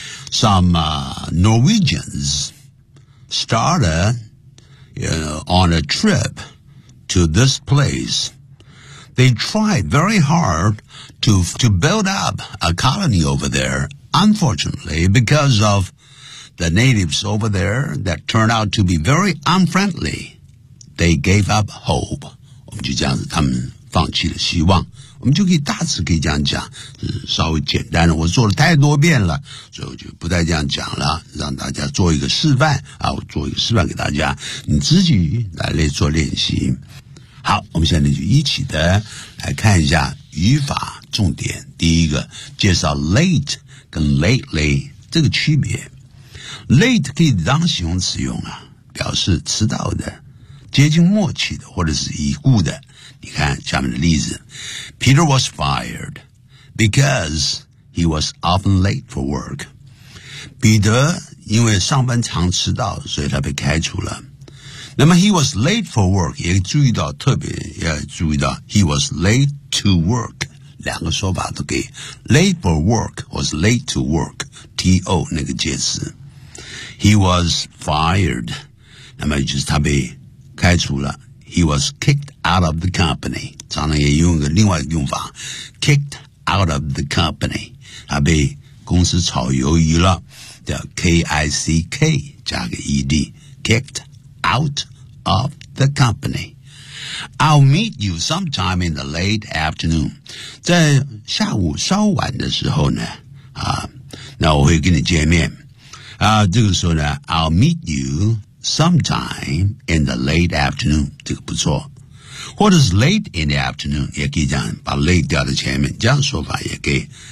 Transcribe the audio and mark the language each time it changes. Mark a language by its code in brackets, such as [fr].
[en] Some Norwegians started, on a trip to this place. They tried very hard to build up a colony over there. Unfortunately, because of the natives over there that turned out to be very unfriendly, they gave up hope. [zh] 就这样子，他们放弃了希望。我们就可以大致可以这样讲，稍微简单的，我做了太多遍了，所以我就不再这样讲了，让大家做一个示范啊，我做一个示范给大家，你自己来做练习。好，我们现在就一起的来看一下语法重点。第一个，介绍 late 跟 lately 这个区别。 late 可以当形容词用啊，表示迟到的。接近末期的或者是已故的，你看下面的例子。 [en] Peter was fired because he was often late for work. [zh] 彼得因为上班常迟到，所以他被开除了。那么 [en] he was late for work, [zh] 也注意到特别要注意到 [en] he was late to work, [zh] 两个说法都给 [en] late for work, was late to work, [zh] T-O 那个介词。 [en] He was fired, [zh] 那么就是他被开除了 [en] ，He was kicked out of the company. [zh] 常常也用个另外一个用法 ， [en] kicked out of the company. [zh] 他被公司炒鱿鱼了，叫 K-I-C-K 加个 E-D， [en] kicked out of the company. I'll meet you sometime in the late afternoon. [zh] 在下午稍晚的时候呢，那我会跟你见面。这个时候呢 ， [en] I'll meet you sometime in the late afternoon. [zh] 这个不错。 [en] What is late in the afternoon? [zh] 也可以这样把 late 掉在前面，这样说法也可以。